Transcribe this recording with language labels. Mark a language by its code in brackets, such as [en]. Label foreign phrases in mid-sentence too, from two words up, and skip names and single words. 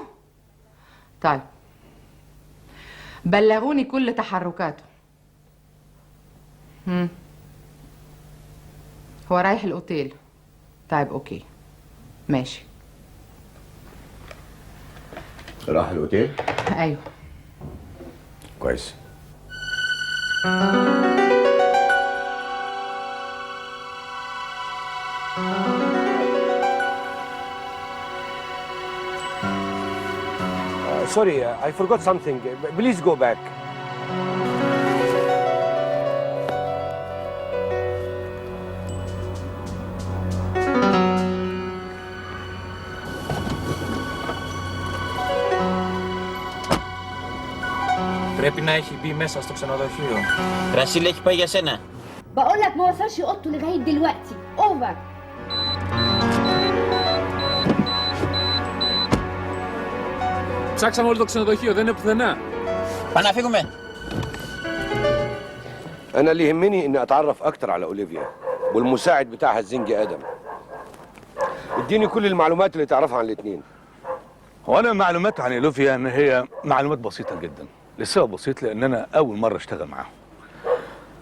[ar] طيب بلغوني كل تحركاته. هو رايح الاوتيل. طيب اوكي ماشي. راح الاوتيل؟ ايوه. كويس. [en] Sorry, I forgot something. Please go back. [el] Πρέπει να έχει μπει μέσα στο ξενοδοχείο. Ρασίλ έχει πάει για σένα. [ar] بقول لك ما وصلش اوضته لغايه دلوقتي. اوفر. [el] Ψάξαμε όλο το ξενοδοχείο, δεν είναι πουθενά. Πάμε να φύγουμε. [ar] أنا اللي يهمني إني أتعرف أكتر على أوليفيا والمساعد بتاعها الزنجي آدم. اديني كل المعلومات اللي تعرفها عن الاثنين. هو أنا معلومات عن أوليفيا إن هي معلومات بسيطة جدا، لسبب بسيط لأن أنا أول مرة أشتغل معاهم.